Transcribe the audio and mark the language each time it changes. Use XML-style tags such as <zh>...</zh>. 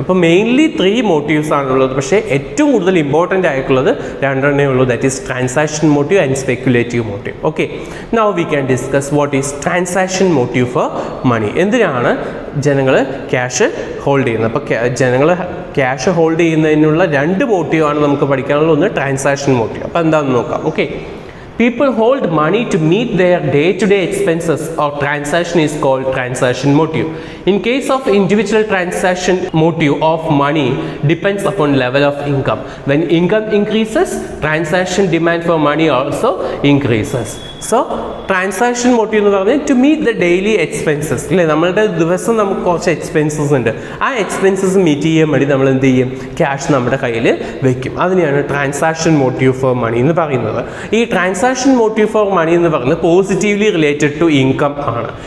<ml>അപ്പോൾ mainly 3 motifs ആണുള്ളത്. പക്ഷേ ഏറ്റവും കൂടുതൽ ഇമ്പോർട്ടൻ്റ് ആയിട്ടുള്ളത് 2 ഉള്ളൂ.</ml> <en>That is transaction motive and speculative motive. Okay, now we can discuss what is transaction motive for money.</en> <ml>എന്തിനാണ് ജനങ്ങൾ ക്യാഷ് ഹോൾഡ് ചെയ്യുന്നത്. അപ്പോൾ ജനങ്ങൾ ക്യാഷ് ഹോൾഡ് ചെയ്യുന്നതിനുള്ള 2 മോട്ടീവാണ് നമുക്ക് പഠിക്കാനുള്ളത്. ഒന്ന് ട്രാൻസാക്ഷൻ മോട്ടീവ്. അപ്പോൾ എന്താണെന്ന് നോക്കാം.</ml> <en>Okay, people hold money to meet their day-to-day expenses or transaction is called transaction motive. In case of individual transaction motive of money depends upon level of income. When income increases, transaction demand for money also increases. So transaction motive</en> <ml>എന്ന് പറഞ്ഞാൽ</ml> <en>To meet the daily expenses അല്ലേ.</en> <ml>നമ്മളുടെ ദിവസം നമുക്ക് കുറച്ച് expenses ഉണ്ട്. ആ expenses meet ചെയ്യാൻ വേണ്ടി നമ്മൾ എന്ത് ചെയ്യും, ക്യാഷ് നമ്മുടെ കയ്യിൽ വെക്കും. അതിനെയാണ് ട്രാൻസാക്ഷൻ മോട്ടീവ് ഫോർ മണി എന്ന് പറയുന്നത്. ഈ ട്രാൻസാക്ഷൻ മോട്ടീവ് ഫോർ മണി എന്ന് പറയുന്നത്</ml> <en>positively related to income</en> <ml>ആണ്.</ml>